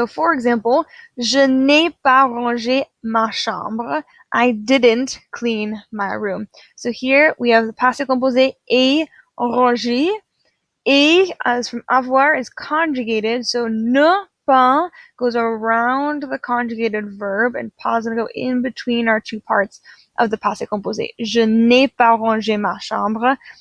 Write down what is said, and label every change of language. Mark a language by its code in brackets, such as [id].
[en] So for example, [fr] je n'ai pas rangé ma chambre. [en] I didn't clean my room. So here we have the passé composé et rangé. Et, as from avoir, is conjugated, so ne pas goes around the conjugated verb, and pas is going to go in between our two parts of the passé composé. [fr] Je n'ai pas rangé ma chambre.